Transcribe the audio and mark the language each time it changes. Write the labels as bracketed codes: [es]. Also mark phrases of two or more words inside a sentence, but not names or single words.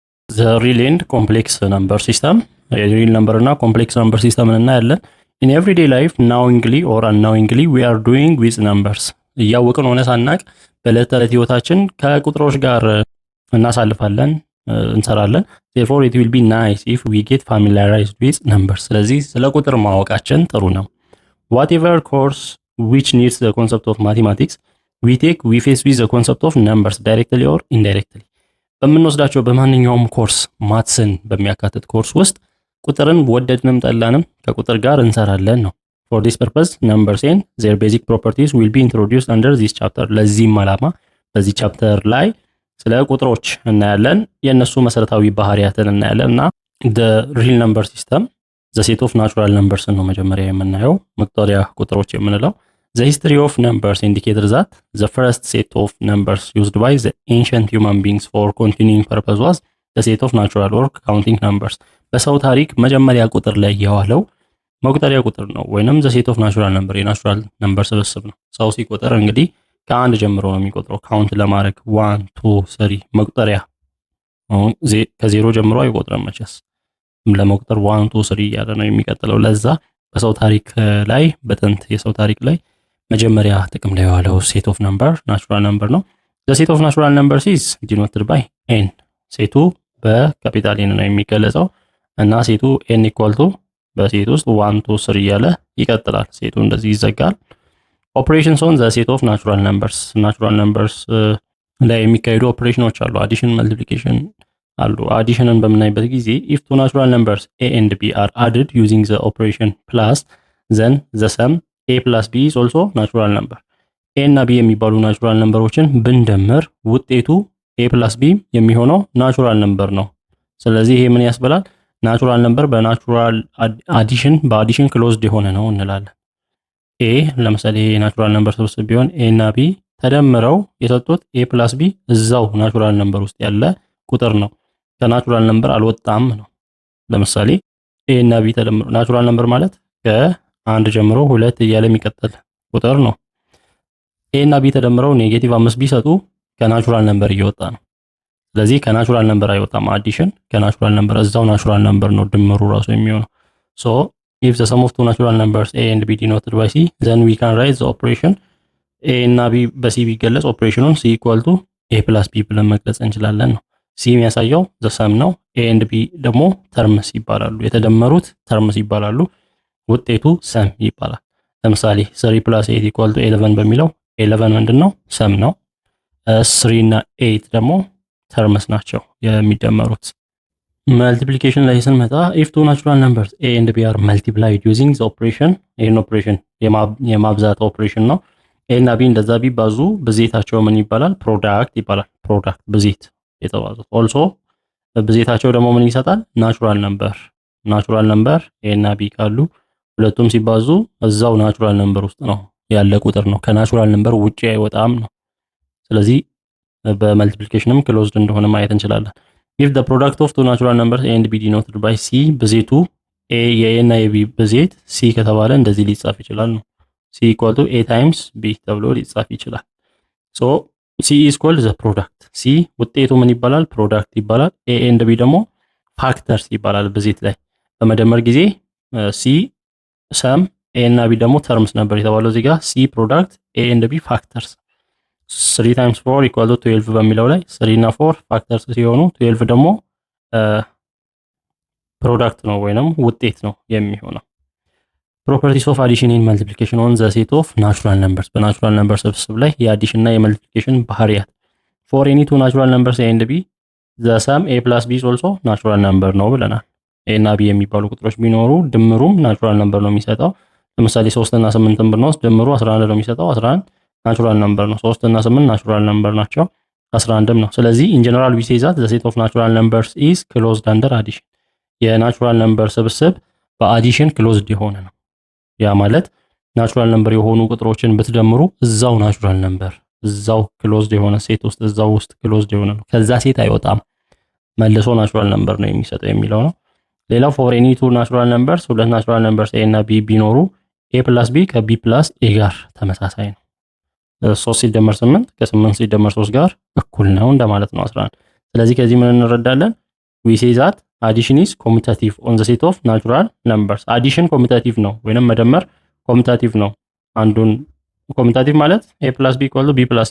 [en] the real and complex number system real number እና complex number system እናያለን። in everyday life knowingly or unknowingly we are doing with numbers [am] እያወቅን ሆነ ሳናቅ በዕለት ተዕለት ህይወታችን ከቁጥሮች ጋር እናሳልፋለን እንሰራለን። [en] therefore it will be nice if we get familiarized with numbers [am] ስለዚህ ስለ ቁጥር ማወቃችን ጥሩ ነው። [en] whatever course which needs the concept of mathematics we take we face with the concept of numbers directly or indirectly [am] በምንወስዳቸው በማንኛውም ኮርስ ማትስን በሚያካትት ኮርስ ውስጥ ቁጥርን ወደድንም ጠላንም ከቁጥር ጋር እንሰራለን ነው። [en] for this purpose numbers and their basic properties will be introduced under this chapter [am] ለዚህም ዓላማ በዚህ ቻፕተር ላይ ስለ ቁጥሮች እናያለን፣ የነሱ መሰረታዊ ባህሪያትን እናያለን እና [en] the real number system the set of natural numbers [am] ነው መጀመሪያ የምናየው መቁጠሪያ ቁጥሮች የምንለው. [en] The history of numbers indicates that the first set of numbers used by the ancient human beings for continuing purpose was the set of natural or counting numbers. [am] በሰው ታሪክ መጀመሪያ ቁጥር ላይ የዋለው መቁጠሪያ ቁጥር ነው ወይንም [en] the set of natural number natural number [am] ስብስብ ነው። ሰው ሲቆጠር እንግዲህ ከአንድ ጀምሮ ነው የሚቆጥረው ካውንት ለማድረግ 1 2 3 መቁጠሪያ ከዜሮ ጀምሮ አይቆጥርም መቼስ ለመቁጠር 1 2 3 እያለ ነው የሚቀጥለው። ለዛ በሰው ታሪክ ላይ በጥንት የሰው ታሪክ ላይ መጀመሪያ ጥቅም ላይ የዋለው [en] set of number natural number [am] ነው። [en] the set of natural numbers is denoted by n [am] ሴቱ በካፒታል n ነው የሚገለጸው እና ሴቱ n [en] equal to [am] በሴት ውስጥ 1 2 3 እያለ ይቀጥላል። ሴቱ እንደዚህ ይዘጋል። [en] operations on the set of natural numbers natural numbers [am] ላይ የሚካሄዱ ኦፕሬሽኖች አሉ። [en] addition multiplication [am] አሉ። አዲሽንን በምናይበት ጊዜ [en] if two natural numbers a and b are added using the operation plus then the sum a plus b is also natural number [am] a እና b የሚባሉ [en] natural numbers [am] ብንደምር ውጤቱ [en] a plus b [am] የሚሆነው [en] natural number [am] ነው። ስለዚህ ይሄ ምን ያስበላል? [en] natural number [am] በናቹራል አዲሽን በአዲሽን ክሎዝድ የሆነ ነው እንላለን። a ለምሳሌ [en] natural number [am] ስብስብ ቢሆን a እና b ተደምረው የሰጡት [en] a plus b [am] እዛው [en] natural number [am] ውስጥ ያለ ቁጥር ነው። [en] natural number [am] አልወጣም ነው። ለምሳሌ a እና b ተደምረው [en] natural number [am] ማለት ከአንድ ጀምሮ ሁለት እያለ የሚቀጥል ቁጥር ነው። a እና b ተደምረው ኔጌቲቭ 5 ቢሰጡ [en] natural number [am] እየወጣ ነው። ስለዚህ [en] natural number [am] አይወጣም አዲሽን [en] natural number [am] እዛው [en] natural number [am] ነው ድምሩ ራሱ የሚሆነው። [en] so if the sum of two natural numbers a and b denoted by c then we can write the operation [am] a እና b በc ቢገለጽ ኦፕሬሽኑን [en] c equal to a plus b [am] ብለን መግለጽ እንችላለን ነው። c የሚያሳየው [en] the sum [am] ነው። [en] a and b [am] ደግሞ ተርምስ ይባላሉ። የተደመሩት ተርምስ ይባላሉ። ውጤቱ ሰም ይባላል። ለምሳሌ [en] 3 plus 8 equal to 11 [am] በሚለው 11 ምንድነው? ሰም ነው። 3 እና 8 ደግሞ ተርምስ ናቸው የሚደመሩት። መልቲፕሊኬሽን ላይ ስንመጣ [en] if two natural numbers a and b are multiplied using the operation [am] ይሄን ኦፕሬሽን የማብዛት ኦፕሬሽን ነው። a እና b እንደዛ ቢባዙ ብዜታቸው ምን ይባላል? ፕሮዳክት ይባላል። ፕሮዳክት ብዜት የተባዙት also ብዜታቸው ደግሞ ምን ይሰጣል? [en] natural number natural number [am] a እና b ካሉ ሁለቱም ሲባዙ እዛው [en] natural number [am] ውስጥ ነው ያለ ቁጥር ነው። [en] natural number [am] ውጪ አይወጣም ነው። ስለዚህ በመልቲፕሊኬሽንም ክሎዝድ እንደሆነ ማየት እንችላለን። [en] if the product of two natural numbers a and b denoted by c [am] ብዜቱ a የa እና የb ብዜት c ከተባለ እንደዚህ ሊጻፍ ይችላል ነው። [en] c equal to a times b [am] ተብሎ ሊጻፍ ይችላል። [en] so c is called the product c [am] ውጤቱ ምን ይባላል? ፕሮዳክት ይባላል። [en] a and b [am] ደግሞ ፋክተርስ ይባላል። ብዜት ላይ በመደመር ጊዜ c ሰም a እና b ደግሞ ተርምስ ነበር የተባለው እዚህ ጋር c ፕሮዳክት [en] a and b factors 3 times 4 equal to 12 [am] በሚለው ላይ 3 እና 4 ፋክተርስ ሲሆኑ 12 ደግሞ ፕሮዳክት ነው ወይንም ውጤት ነው የሚሆነው። [en] properties of addition and multiplication on the set of natural numbers natural number [am] ስብስብ ላይ የአዲሽን እና የመልቲፕሊኬሽን ባህሪያት [en] for any two natural numbers a and b the sum a plus b is also natural number [am] ነው ብለናል። a እና b የሚባሉ ቁጥሮች ቢኖሩ ድምሩም [en] natural number [am] ነው የሚሰጠው። ለምሳሌ 3 እና 8ን ብንወስድ ድምሩ 11 ነው የሚሰጠው። 11 [en] natural number [am] ነው። 3 እና 8 [en] natural number [am] ናቸው። 11ም ነው። ስለዚህ [en] in general we say that the set of natural numbers is closed under addition natural number [am] ስብስብ በአዲሽን ክሎዝድ የሆነ ነው። ያ ማለት [en] natural number [am] የሆኑ ቁጥሮችን ብትደምሩ እዛው [en] natural number [am] እዛው ክሎዝድ የሆነ ሴት ውስጥ እዛው ውስጥ ክሎዝድ የሆነ ነው። ከዛ ሴት አይወጣም መልሶ [en] natural number [am] ነው የሚሰጠው የሚለው ነው። ሌላው [en] for any two natural numbers [am] ሁለት [en] natural numbers [am] a እና b ቢኖሩ [en] a plus b [am] ከ [en] b plus a [am] ጋር ተመሳሳይ ነው። 3 ሲደመር 8 ከ8 ሲደመር 3 ጋር እኩል ነው እንደማለት ነው 11። ስለዚህ ከዚህ ምን እንረዳለን? [en] We say that addition is commutative on the set of natural numbers። [am] አዲሽን ኮሙታቲቭ ነው ወይንም መደመር ኮሙታቲቭ ነው። አንዱን ኮሙታቲቭ ማለት [en] a plus b equal to b plus